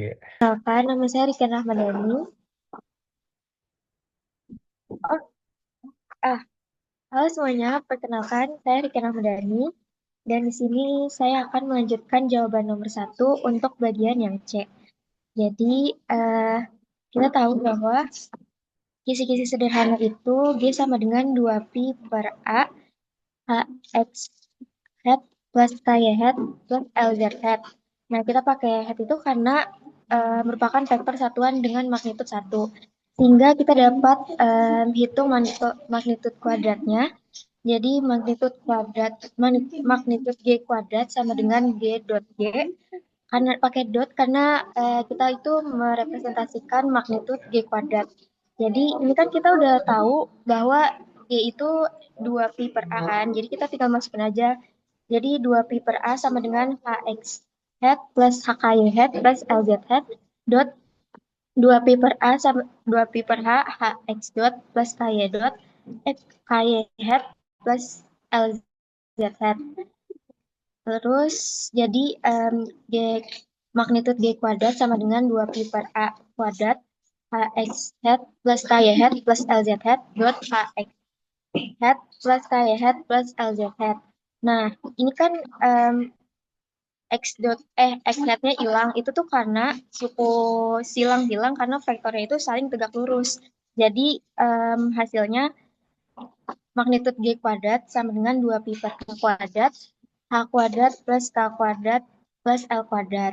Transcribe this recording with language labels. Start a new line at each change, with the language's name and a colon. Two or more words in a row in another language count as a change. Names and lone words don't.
Indonesian: Kenalkan, nama saya Rika Rahmadani. Oh, halo semuanya, perkenalkan saya Rika Rahmadani. Dan di sini saya akan melanjutkan jawaban nomor 1 untuk bagian yang C. Jadi, kita tahu bahwa kisi-kisi sederhana itu G sama dengan 2pi per A, HX hat plus KY hat plus LZ hat. Nah, kita pakai hat itu karena merupakan vektor satuan dengan magnitud 1. Sehingga kita dapat hitung magnitud kuadratnya. Jadi magnitud G kuadrat sama dengan G dot G. Karena pakai dot karena kita itu merepresentasikan magnitud G kuadrat. Jadi ini kan kita udah tahu bahwa G itu 2pi per A kan. Jadi kita tinggal masukin aja. Jadi 2pi per A sama dengan HX hat plus HKY hat plus LZ hat dot 2pi per A sama 2pi per H HX dot plus KY dot KY hat plus LZ hat. Terus jadi G magnitud G kuadrat sama dengan 2pi per A kuadrat HX hat plus KY hat plus LZ hat dot HX hat plus KY hat plus LZ hat. Nah, ini kan X hatnya hilang. Itu tuh karena suku silang hilang karena vektornya itu saling tegak lurus. Jadi hasilnya magnitud G kuadrat sama dengan 2pi per K kuadrat H kuadrat plus K kuadrat plus L kuadrat.